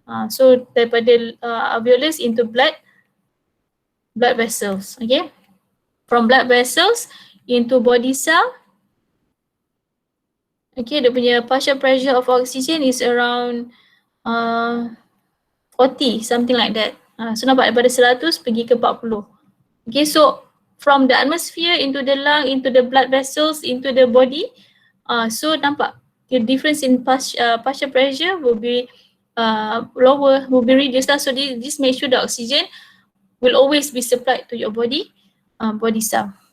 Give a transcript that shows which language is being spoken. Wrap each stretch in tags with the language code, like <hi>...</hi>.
<en>So daripada alveolus into blood vessels, okay? From blood vessels into body cell, okay,</en> <ms>dia punya</ms> <en>partial pressure of oxygen is around 40, something like that.</en> <ms>So nampak daripada 100 pergi ke 40.</ms> <en>Okay, so from the atmosphere into the lung, into the blood vessels, into the body, so nampak the difference in partial pressure will be lower, will be reduced. So this make sure the oxygen will always be supplied to your body cell.</en>